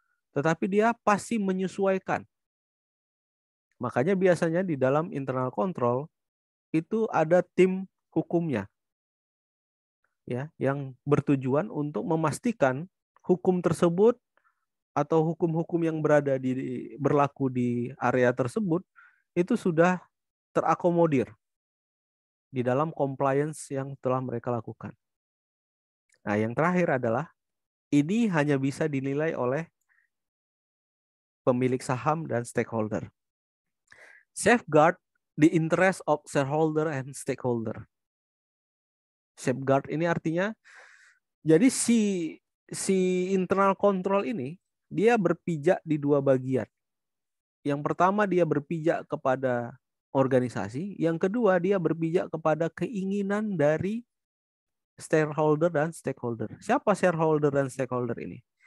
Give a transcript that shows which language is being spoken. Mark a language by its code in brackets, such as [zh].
[id] Tetapi dia pasti menyesuaikan. Makanya biasanya di dalam internal control itu ada tim hukumnya, ya, yang bertujuan untuk memastikan hukum tersebut atau hukum-hukum yang berlaku di area tersebut itu sudah terakomodir di dalam compliance yang telah mereka lakukan. Nah, yang terakhir adalah ini hanya bisa dinilai oleh pemilik saham dan stakeholder. [en] Safeguard the interest of shareholder and stakeholder. [id] Safeguard ini artinya, jadi si internal control ini dia berpijak di dua bagian. Yang pertama dia berpijak kepada organisasi, yang kedua dia berpijak kepada keinginan dari shareholder dan stakeholder. Siapa shareholder dan stakeholder ini?